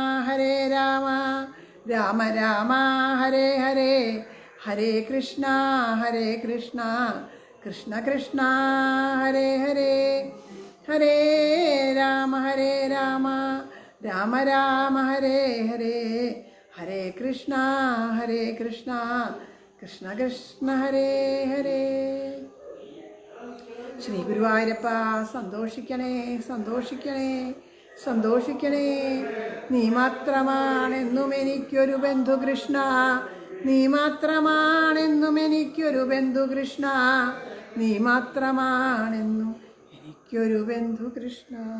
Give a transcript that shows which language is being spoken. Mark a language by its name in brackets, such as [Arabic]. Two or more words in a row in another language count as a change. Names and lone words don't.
[Sanskrit] രാമ രാമ ഹരേ ഹരേ, ഹരേ കൃഷ്ണ കൃഷ്ണ കൃഷ്ണ ഹരേ ഹരേ, ഹരേ രാമ രാമ രാമ ഹരേ ഹരേ, ഹരേ കൃഷ്ണ കൃഷ്ണ കൃഷ്ണ ഹരേ ഹരേ. [Malayalam] ശ്രീ ഗുരുവായൂരപ്പ സന്തോഷിക്കണേ, സന്തോഷിക്കണേ, സന്തോഷിക്കണേ. നീ മാത്രമാണെന്നും എനിക്കൊരു ബന്ധു കൃഷ്ണ, നീ മാത്രമാണെന്നും എനിക്കൊരു ബന്ധു കൃഷ്ണ, നീ മാത്രമാണെന്നും എനിക്കൊരു ബന്ധു കൃഷ്ണ.